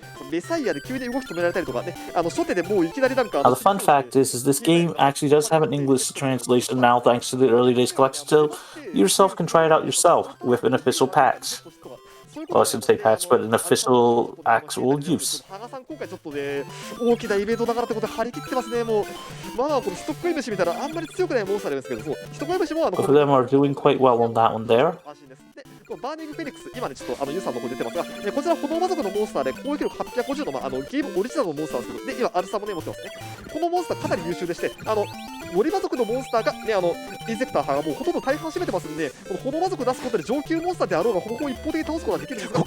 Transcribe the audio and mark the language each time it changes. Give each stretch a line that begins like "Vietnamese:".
English: The fun fact is this game actually does have an English translation now, thanks to the early days collection, so you yourself can try it out yourself with an official patch. well, I shouldn't say patch, but an official actual use.
Japanese: 羽賀さん今回ちょっとね大きなイベントだからってことで張り切ってますね。もうまあこのストックイムシ見たらあんまり強くないモンスターですけど、そうストックイムシも
English: Both of them are doing quite well on that one there.
Japanese: 安心です。でこのバーニングフェニックス今ねちょっとユウさんの方に出てますが、こちら炎魔族のモンスターで攻撃力850のゲームオリジナルのモンスターですけど、で今アルサもね持ってますね。このモンスターかなり優秀でして、森魔族のモンスターがねインセクター派がもうほとんど大半占めてますんで、この炎魔族を出すことで上級モンスターであろうがほぼ一方的に倒すことができるんですが、